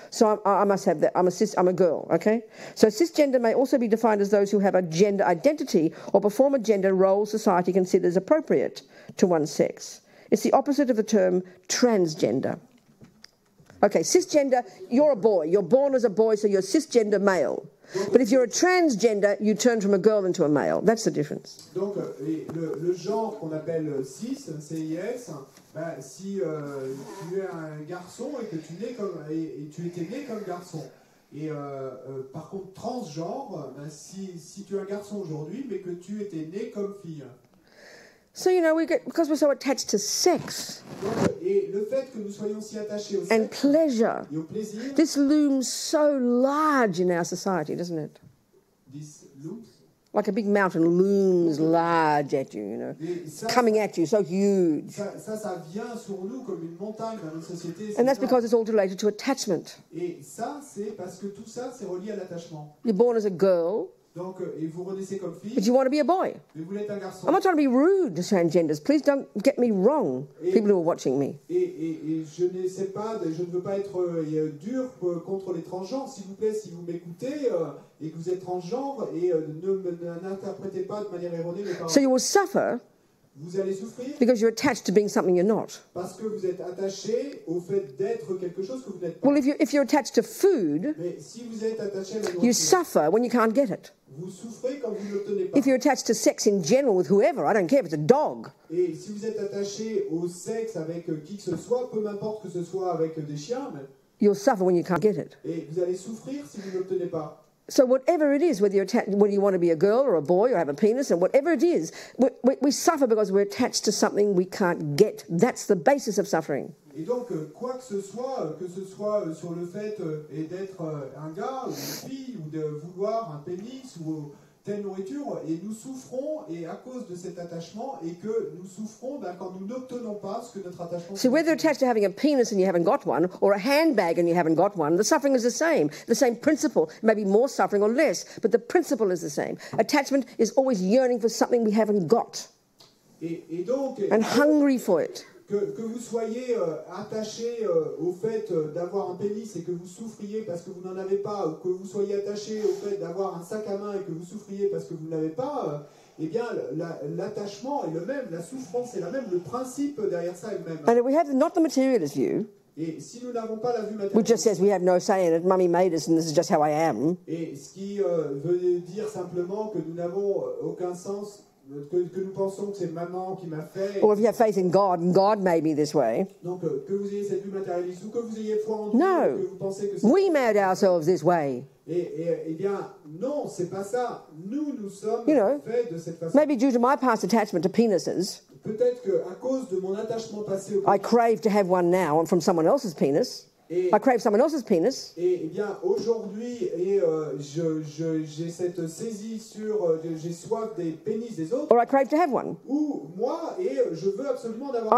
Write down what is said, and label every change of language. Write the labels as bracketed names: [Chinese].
[English] So I must have that. I'm a girl, okay? So cisgender may also be defined as those who have a gender identity or perform a gender role society considers appropriate to one's sex. It's the opposite of the term transgender. Okay, cisgender, you're a boy. You're born as a boy, so you're cisgender male. But if you're a transgender, you turn from a girl into a male. That's the difference. [French] Donc, le genre qu'on appelle cis, CIS, ben, si tu es un garçon et que tu étais né comme garçon. Et par contre, transgenre, ben, si tu es un garçon aujourd'hui, mais que tu étais né comme fille. [English] So, you know, because we're so attached to sex [French] Donc, et le fait que nous soyons si attachés au [English] and [French] sexe [English] pleasure, [French] et au plaisir, [English] this looms so large in our society, doesn't it? this looms, Like a big mountain looms large at you, you know, coming at you, so huge. [French] ça vient sur nous comme une montagne dans notre société. [English] And that's because it's all related to attachment. [French] Et ça, c'est parce que tout ça, c'est relié à l'attachement. [English] You're born as a girl, [French] Donc, et vous renaissez comme fille, [English] but you want to be a boy. [French] mais vous êtes un garçon. [English] I'm not trying to be rude to transgenders. Please don't get me wrong, people who are watching me. [French] Et je ne veux pas être dur contre les transgenres. S'il vous plaît, si vous m'écoutez et que vous êtes transgenre, et n'interprétez pas de manière erronée mes paroles. [English] So you will suffer [French] Vous allez souffrir [English] because you're attached to being something you're not. [French] parce que vous êtes attaché au fait d'être quelque chose que vous n'êtes pas. [English] Well, if you're attached to food, [French] Mais si vous êtes attaché à la [English] you [French] nourriture, [English] suffer when you can't get it. [French] vous souffrez quand vous ne l'obtenez pas. [English] If you're attached to sex in general with whoever, I don't care if it's a dog, [French] Et si vous êtes attaché au sexe avec qui que ce soit, peu m'importe que ce soit avec des chiens, [English] you'll suffer when you can't get it. [French] et vous allez souffrir si vous ne l'obtenez pas. [English] So whatever it is, whether you want to be a girl or a boy or have a penis, and whatever it is, we suffer because we're attached to something we can't get. That's the basis of suffering. [French] Et donc, quoi que ce soit sur le fait d'être un gars ou une fille, ou de vouloir un pénis ou telle nourriture, et nous souffrons, et à cause de cet attachement, et que nous souffrons quand nous n'obtenons pas ce que notre attachement... [English] So whether you're attached to having a penis and you haven't got one, or a handbag and you haven't got one, the suffering is the same principle. Maybe more suffering or less, but the principle is the same. Attachment is always yearning for something we haven't got, [French] Et donc, [English] and hungry for it. [French] que vous soyez attaché au fait d'avoir un pénis et que vous souffriez parce que vous n'en avez pas, ou que vous soyez attaché au fait d'avoir un sac à main et que vous souffriez parce que vous ne l'avez pas, eh bien l'attachement est le même, la souffrance est la même, le principe derrière ça est le même. [English] And if we have not the materialist view, [French] Et si nous n'avons pas la vue [English] which just [French] matérielle, [English] says we have no say in it, mummy made us and this is just how I am, [French] et ce qui veut dire simplement que nous n'avons aucun sens, que nous pensons que c'est maman qui m'a fait, [English] or if you have faith in God and God made me this way, [French] donc que vous ayez cette vue matérialiste ou que vous ayez foi en Dieu, [English] No. [French] que vous pensez que c'est... [English] we made ourselves this way. [French] Eh bien, non, c'est pas ça. Nous sommes [English] You know, [French] faits de cette façon. [English] Maybe due to my past attachment to penises, [French] Peut-être qu'à cause de mon attachement passé au [English] I crave to have one now from someone else's penis. [French] et, [English] I crave someone else's penis. [French] eh bien, aujourd'hui, j'ai cette saisie sur... j'ai soif des pénis des autres, [English] Or I crave to have one. [French] ou moi, et je veux absolument d'avoir...